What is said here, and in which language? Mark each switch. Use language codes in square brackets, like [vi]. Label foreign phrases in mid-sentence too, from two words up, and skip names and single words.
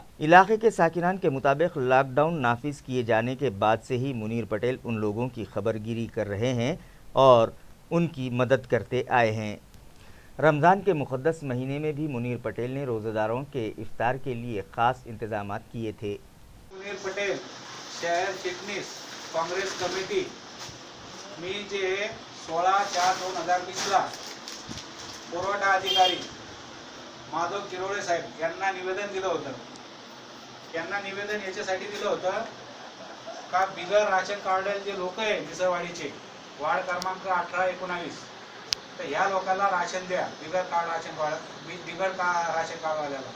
[ur] علاقے کے ساکنان کے مطابق لاک ڈاؤن نافذ کیے جانے کے بعد سے ہی منیر پٹیل ان لوگوں کی خبرگیری کر رہے ہیں اور ان کی مدد کرتے آئے ہیں۔ رمضان کے مقدس مہینے میں بھی منیر پٹیل نے روزہ داروں کے افطار کے لیے خاص انتظامات کیے تھے۔ [mr] منیر पटेल शहर चिटणीस काँग्रेस कमिटी मी जे 16/4/2020 ला पुरवठा अधिकारी माधव किरोळे साहेब यांना निवेदन दिलं होतं। यांना निवेदन याच्यासाठी दिलं होतं का बिगर राशन कार्ड जे लोक आहे मिसळवाडीचे वार्ड क्रमांक 18-19 तर ह्या लोकांना राशन द्या, बिगर राशन कार्ड वाल्याला।